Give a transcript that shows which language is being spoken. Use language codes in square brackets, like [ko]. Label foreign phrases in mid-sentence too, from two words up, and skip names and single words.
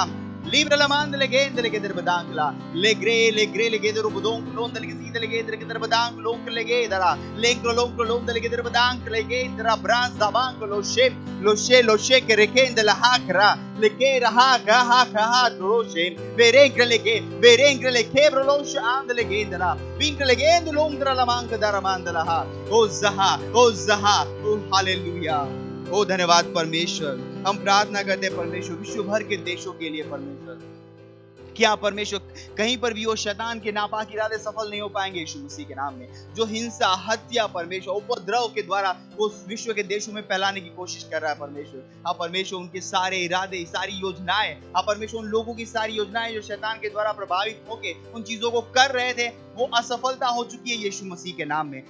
[hi] लिब्रा लमांद लेगे दिरबदांगला लेग्रे लेगे दो बोदोंग लोंद लेगे सीद लेगे दिरबदांग लोंग लेगे दरा लेंग्रो लोंग लेगे दिरबदांग लेगे दरा ब्रांस दबांग लोशे के रेकेंद लहाकरा लेके रहा कहा रोशे बेरेंग्रे लेगे ब्रोलोश आंद लेगे दरा विंग लेगे लोंग दरा लमांग दरा मांदला हा ओ जहा ओ हालेलुया। ओ धन्यवाद परमेश्वर। हम प्रार्थना करते हैं परमेश्वर विश्व भर के देशों के लिए परमेश्वर, क्या परमेश्वर कहीं पर भी वो शैतान के नापाक इरादे सफल नहीं हो पाएंगे यीशु मसीह के नाम में। जो हिंसा, हत्या परमेश्वर उपद्रव के द्वारा वो विश्व के देशों में फैलाने की कोशिश कर रहा है परमेश्वर, हाँ परमेश्वर उनके सारे इरादे, सारी योजनाएं, हाँ परमेश्वर उन लोगों की सारी योजनाएं जो शैतान के द्वारा प्रभावित होकर उन चीजों को कर रहे थे, वो असफलता हो चुकी है यीशु मसीह के नाम में।